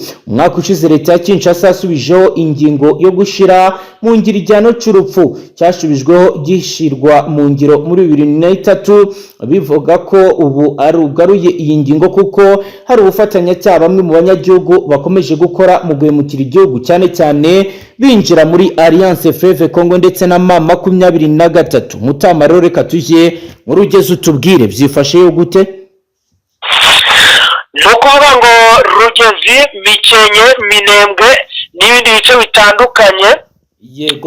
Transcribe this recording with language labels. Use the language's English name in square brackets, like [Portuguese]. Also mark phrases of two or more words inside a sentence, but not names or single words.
[Kinyarwanda] Umwaka ushize leta ya Kinshasa yasubijeho ingingo yo gushira mu ngiro igihano cy'urupfu, cyashubijweho gishirwa mu ngiro muri 2003, bivuga ko ubu arugaruye iyi ngingo kuko hari ubufatanyacyaha bamwe mu banyagihugu bakomeje gukora mu guhemukira igihugu, cyane cyane binjira muri Alliance Fleuve Congo ndetse na M23. Mutama rero reka tujye mu rugeze utubwire byifashe yo gute. Nukuvuga ngo Rugezi, Mikenke, Minembwe n'ibindi bice bitandukanye yego